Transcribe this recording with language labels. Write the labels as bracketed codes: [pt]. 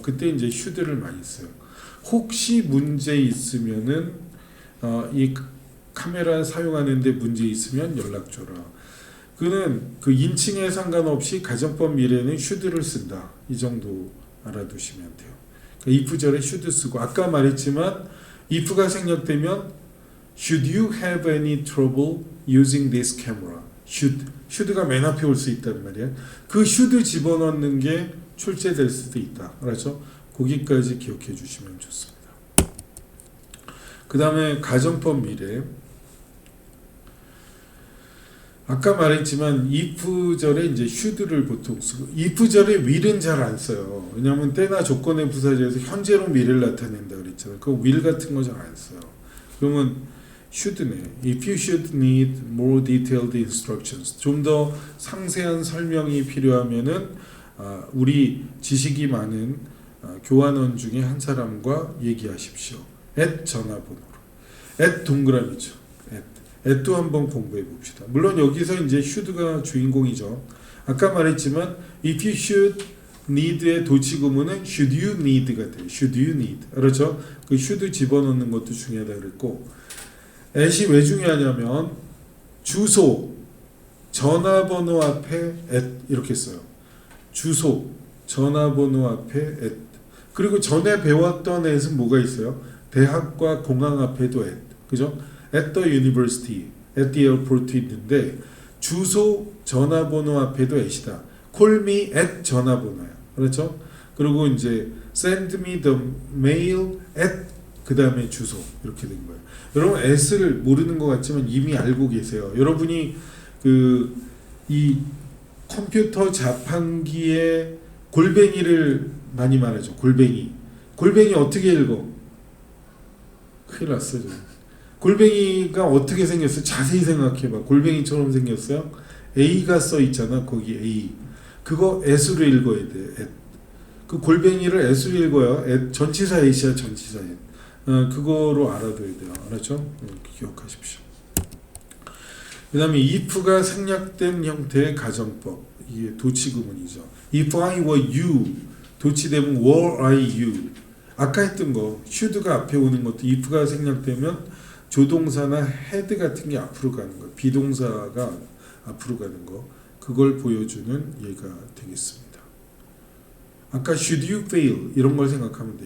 [ko] 그때 이제 should를 많이 써요. 혹시 문제 있으면은 이 카메라 사용하는데 문제 있으면 연락 줘라. 그는 그 인칭에 상관없이 가정법 미래는 should를 쓴다. 이 정도 알아두시면 돼요. 그러니까 if절에 should 쓰고 아까 말했지만 if가 생략되면 [en] should you have any trouble using this camera? [ko] should가 맨 앞에 올 수 있단 말이야. 그 should 집어넣는 게 출제될 수도 있다. 그렇죠? 거기까지 기억해 주시면 좋습니다. 그 다음에 가정법 미래. 아까 말했지만 if절에 이제 should를 보통 쓰고 if절에 will은 잘 안 써요. 왜냐하면 때나 조건의 부사절에서 현재로 미래를 나타낸다 그랬잖아요. 그 will 같은 거 잘 안 써요. 그러면 should네. [en] If you should need more detailed instructions. [ko] 좀 더 상세한 설명이 필요하면은 우리 지식이 많은 교환원 중에 한 사람과 얘기하십시오. at 전화번호로. at 동그라미죠. at도 한번 공부해 봅시다. 물론 여기서 이제 should가 주인공이죠. 아까 말했지만 [en] if you should need의 도치구문은 should you need가 돼요. should you need. [ko] 그렇죠? 그 should 집어넣는 것도 중요하다 그랬고 at이 왜 중요하냐면 주소, 전화번호 앞에 at 이렇게 써요. 주소, 전화번호 앞에 at. 그리고 전에 배웠던 at은 뭐가 있어요? 대학과 공항 앞에도 at. 그죠? [en] at the university, at the airport [ko] 있는데 주소, 전화번호 앞에도 [en] at이다. call me at [ko] 전화번호야. 그렇죠? 그리고 이제 [en] send me the mail at [ko] 그 다음에 주소 이렇게 된 거예요. 여러분 at을 모르는 것 같지만 이미 알고 계세요. 여러분이 이 컴퓨터 자판기에 골뱅이를 많이 말하죠. 골뱅이 어떻게 읽어? 큰일 났어요. 골뱅이가 어떻게 생겼어요? 자세히 생각해봐. 골뱅이처럼 생겼어요. A가 써 있잖아. 거기 A. 그거 S로 읽어야 돼. at. 그 골뱅이를 S로 읽어요. [en] at. [ko] 전치사 A야 전치사 at. 그거로 알아둬야 돼요. 알았죠? 기억하십시오. 그 다음에 if가 생략된 형태의 가정법. 이게 도치구문이죠. [en] If I were you. [ko] 도치되면 [en] were I you. [ko] 아까 했던 거 should가 앞에 오는 것도 if가 생략되면 조동사나 had 같은 게 앞으로 가는 거. 비동사가 앞으로 가는 거. 그걸 보여주는 예가 되겠습니다. 아까 [en] should you fail [ko] 이런 걸 생각하면 돼.